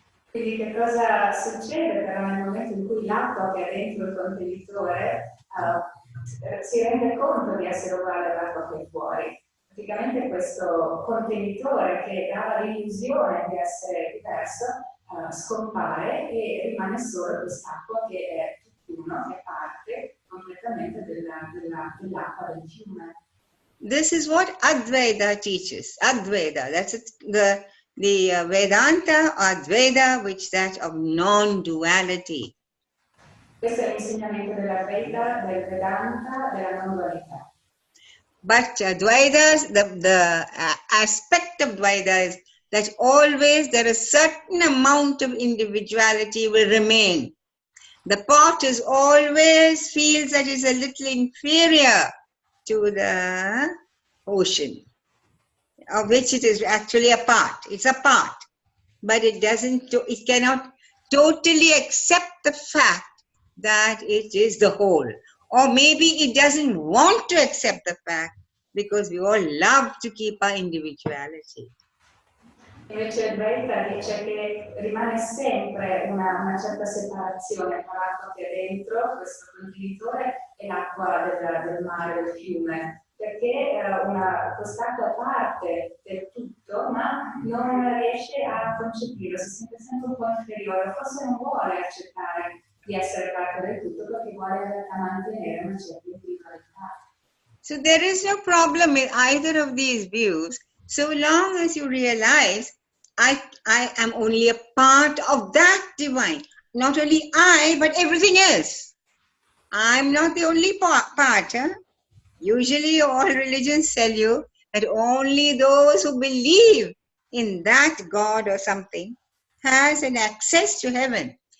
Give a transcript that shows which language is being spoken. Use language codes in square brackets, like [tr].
[it] Quindi che cosa succede però nel momento in cui l'acqua che è dentro il contenitore si rende conto di essere uguale all'acqua che è fuori? Praticamente questo contenitore che dava l'illusione di essere diverso scompare e rimane solo quest'acqua che è tutt'uno, che è parte completamente dell'acqua del fiume. [en] This is what Advaita teaches. Advaita, that's the Vedanta Advaita, which that of non-duality. [it] Questo è l'insegnamento della Vedanta, della non dualità. [en] But Advaita, the aspect of Advaita is that always there is a certain amount of individuality will remain. The pot is always feels that it's a little inferior to the ocean, of which it is actually a part. It's a part, but it cannot totally accept the fact that it is the whole. Or maybe it doesn't want to accept the fact because we all love to keep our individuality. [it] Invece il Dvaita dice che rimane sempre una certa separazione tra l'acqua che è dentro questo contenitore e l'acqua del mare, del fiume, perché quest'acqua è parte del tutto, ma non riesce a concepirlo, si sente sempre un po' inferiore, forse non vuole accettare di essere parte del tutto perché vuole in realtà mantenere una certa individualità. [en] So there is no problem with either of these views, so long as you realize I am only a part of that divine. Not only I, but everything else. I'm not the only part. Usually all religions tell you that only those who believe in that God or something has an access to heaven.